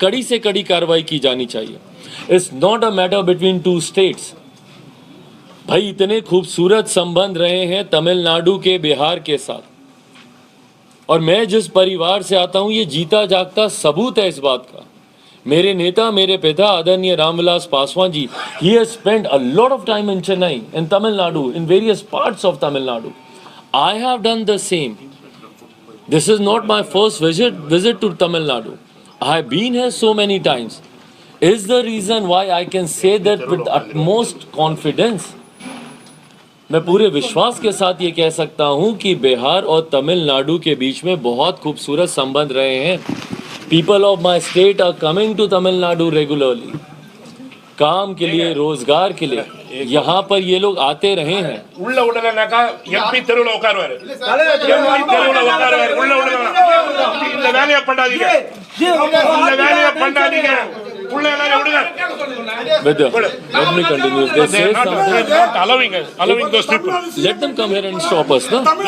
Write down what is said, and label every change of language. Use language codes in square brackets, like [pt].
[hi] कड़ी से कड़ी कार्रवाई की जानी चाहिए। [en] It's not a matter between two states. [hi] भाई इतने खूबसूरत संबंध रहे हैं तमिलनाडु के बिहार के साथ, और मैं जिस परिवार से आता हूं ये जीता जागता सबूत है इस बात का। मेरे नेता, मेरे पिता आदरणीय Ramvilas Paswan ji, [en] he has spent a lot of time in Chennai, in Tamil Nadu, in various parts of Tamil Nadu. I have done the same. This is not my first visit to Tamil Nadu. I have been here so many times. Is the reason why I can say that with utmost confidence. [hi] मैं पूरे विश्वास के साथ ये कह सकता हूँ कि बिहार और तमिलनाडु के बीच में बहुत खूबसूरत संबंध रहे हैं। [en] People of my state are coming to Tamil Nadu regularly. [hi] काम के लिए, रोजगार के लिए यहाँ पर ये लोग आते रहे हैं। [ta] உள்ள விடலனாக்கா எம்பி தெருவுல உட்காருவாரு, எம்பி தெருவுல உட்காருவாரு, உள்ள விடலாம். இந்த வேலையை பண்ணாதீங்க, இந்த வேலையை பண்ணாதீங்க, உள்ள எல்லாரும் விடுங்க. [en] Let me continue. They say something. Not allowing those people. Let them come here and stop us, no?